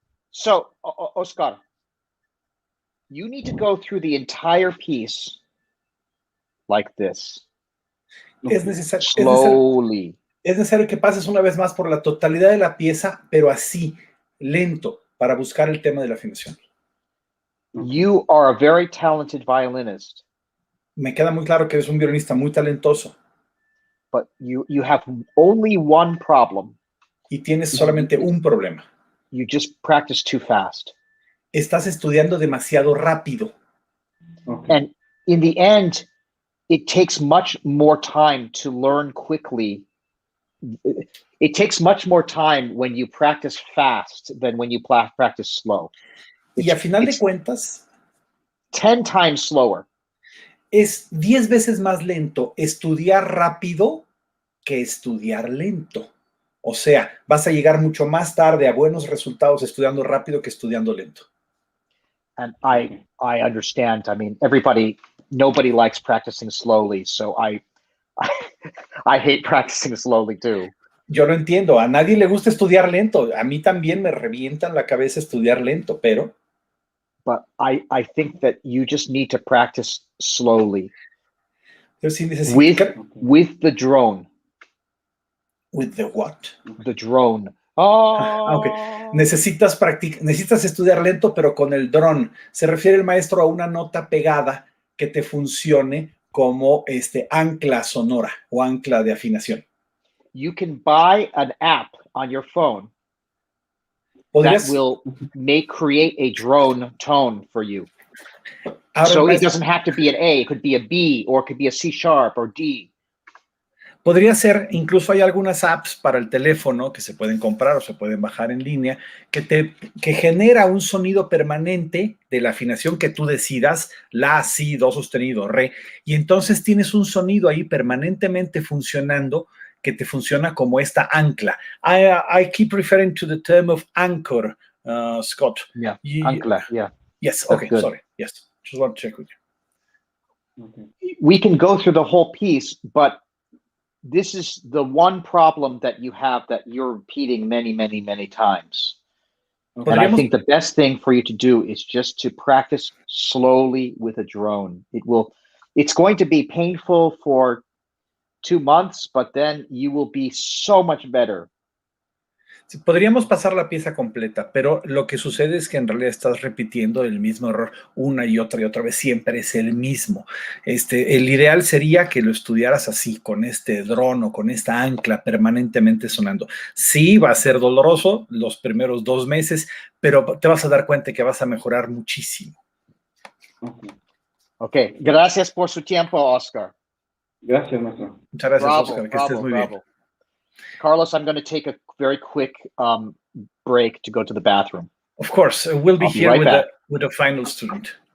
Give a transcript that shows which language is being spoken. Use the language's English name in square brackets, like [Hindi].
[English] So, Oscar, you need to go through the entire piece like this. [Spanish] Es necesario, [English] Slowly. [Spanish] es necesario que pases una vez más por la totalidad de la pieza, pero así, lento, para buscar el tema de la afinación. [English] You are a very talented violinist. [Spanish] Me queda muy claro que eres un violinista muy talentoso. [English] But you have only one problem. [Spanish] Y tienes solamente un problema. [English] You just practice too fast. [Spanish] Estás estudiando demasiado rápido. [English] Okay. And in the end, it takes much more time to learn quickly. It takes much more time when you practice fast than when you practice slow. [Spanish] Y a final de cuentas, [English] 10 times slower. [Spanish] Es 10 veces más lento estudiar rápido que estudiar lento. O sea, vas a llegar mucho más tarde a buenos resultados estudiando rápido que estudiando lento. [English] And I understand. I mean, nobody likes practicing slowly, so I hate practicing slowly too. [Spanish] Yo lo entiendo, a nadie le gusta estudiar lento. A mí también me revientan la cabeza estudiar lento, pero... [English] But I think that you just need to practice slowly. [Spanish] Sí [English] with the drone. With the what? The drone. Okay. [Spanish] Necesitas estudiar lento, pero con el dron. Se refiere el maestro a una nota pegada que te funcione como ancla sonora o ancla de afinación. [English] You can buy an app on your phone that will create a drone tone for you. So it doesn't have to be an A, it could be a B, or it could be a C sharp or D. [Spanish] Podría ser, incluso hay algunas apps para el teléfono que se pueden comprar o se pueden bajar en línea, que genera un sonido permanente de la afinación que tú decidas, la, si, do sostenido, re, y entonces tienes un sonido ahí permanentemente funcionando que te funciona como esta ancla. [English] I keep referring to the term of anchor, Scott. Yeah, ancla, yeah. Yes, okay, sorry. Yes, just want to check with you. Okay. We can go through the whole piece, but this is the one problem that you have that you're repeating many, many, many times. Okay. And I think the best thing for you to do is just to practice slowly with a drone. It's going to be painful for 2 months, but then you will be so much better. [Spanish] Podríamos pasar la pieza completa, pero lo que sucede es que en realidad estás repitiendo el mismo error una y otra vez, siempre es el mismo. El ideal sería que lo estudiaras así, con este dron o con esta ancla permanentemente sonando. Sí, va a ser doloroso los primeros 2 meses, pero te vas a dar cuenta que vas a mejorar muchísimo. Ok, gracias por su tiempo, Oscar. Gracias, maestro. Muchas gracias, Oscar, que estés muy bien. [English] Carlos, I'm going to take a very quick break to go to the bathroom. Of course, we'll be here with the final student.